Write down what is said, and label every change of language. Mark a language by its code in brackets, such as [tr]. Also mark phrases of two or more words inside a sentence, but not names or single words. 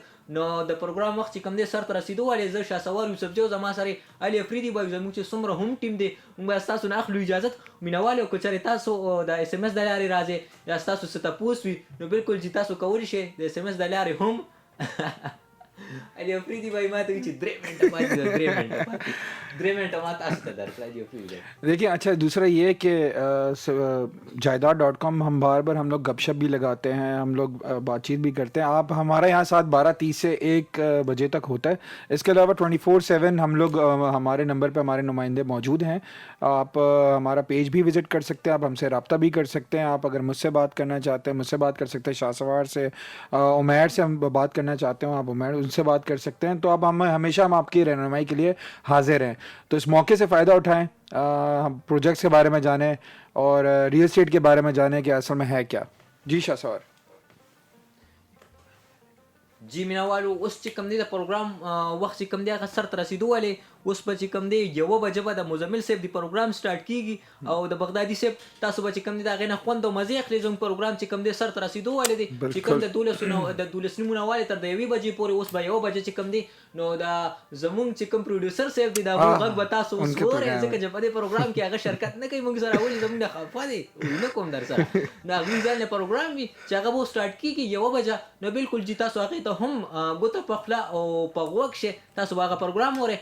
[ps] نو د پروګرام وخت چې کوم دی سر ته رسېدو والې زه شهسوار یوسفزی او زما سره علي افریدي بھائی زمونږ چې څومره هم ټیم دی مونږ به ستاسو نه اخلو اجازت. مینوالو که چېرې تاسو د SMS د لارې راځئ یا ستاسو څه تپوس وي نو بالکل چې تاسو کولی شئ د SMS د لارې هم علي افریدي بھائی ما ته وایي چې 3 منټه پاتې ده 3 منټه پاتې 3 منټه ما تاسو ته درکړه علي افریدي بھائی. [ur] دیکھیے اچھا دوسرا یہ کہ جائیداد.com ہم بار ہم لوگ گپ شپ بھی لگاتے ہیں، ہم لوگ بات چیت بھی کرتے ہیں. آپ ہمارے یہاں ساتھ 12:30 سے 1 بجے تک ہوتا ہے. اس کے علاوہ 24/7 ہم لوگ ہمارے نمبر پے ہمارے نمائندے موجود ہیں. آپ ہمارا پیج بھی وزٹ کر سکتے ہیں، آپ ہم سے رابطہ بھی کر سکتے ہیں. آپ اگر مجھ سے بات کرنا چاہتے ہیں مجھ سے بات کر سکتے ہیں، شاہسوار سے عمیر سے ہم بات کرنا چاہتے ہو آپ عمیر ان سے بات کر سکتے ہیں. تو اب ہم ہمیشہ ہم آپ کی رہنمائی کے لیے حاضر ہیں. تو اس موقع سے فائدہ اٹھائیں، ہم پروجیکٹس کے بارے میں جانیں اور [en] real estate [ur] کے بارے میں جانیں کہ اصل میں ہے کیا. جی شاہسوار [ps] جی مینوالو اوس چې کوم دی د پروګرام وخت چې کوم دی هغه سر ته رسېدو والې اوس به چې کوم دی 1 بجه به د مزمل صاحب د پروګرام سټارټ کېږي او د بغدادي صاحب تاسو به چې کوم دی د هغې نه خوند او مزې اخلئ. زموږ پروګرام چې کوم دی سر ته رسېدو والې دی چې کوم د 12 نیمو نه والې تر د 1 بجې پورې اوس به 1 بجه چې کوم دی نو دا زمونږ چې کوم پروډوسر صاحب دی د هغه غږ به تاسو اوس وورئ ځکه چې په دې پروګرام کې هغه شرکت نه کوي موږ سره ولې زمونږ نه خفه دی نه کوم در سره نو هغوی ځان نه پروګرام وي چې هغه به سټارټ کېږي 1 بجه نو بالکل جي تاسو هغې ته هم ګوته په خوله او په غوږ شئ تاسو به هغه پروګرام وورئ.